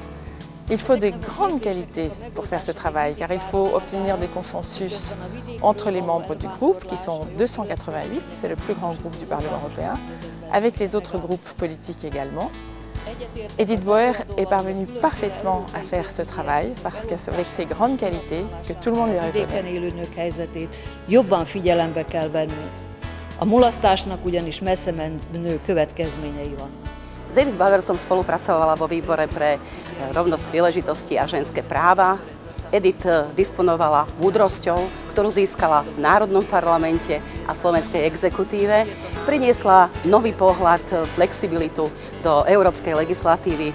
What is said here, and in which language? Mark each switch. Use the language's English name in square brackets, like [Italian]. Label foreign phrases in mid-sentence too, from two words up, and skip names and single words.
[French] Il faut de grandes qualités pour faire ce travail, car il faut obtenir des consensus entre les membres du groupe, qui sont 288, c'est le plus grand groupe du Parlement européen, avec les autres groupes politiques également. Edith Bauer est parvenue parfaitement à faire ce travail, parce qu'avec ses grandes qualités, que tout le monde lui reconnaît. [Hungarian] Élő nők helyzetét jobban figyelembe kell venni. A mulasztásnak ugyanis messze menő következményei vannak. [Slovak] S Edith Bauer som spolupracovala vo výbore pre rovnosť príležitosti a ženské práva. Edith disponovala múdrosťou, ktorú získala v Národnom parlamente a slovenskej exekutíve. Priniesla nový pohľad, flexibilitu do európskej legislatívy.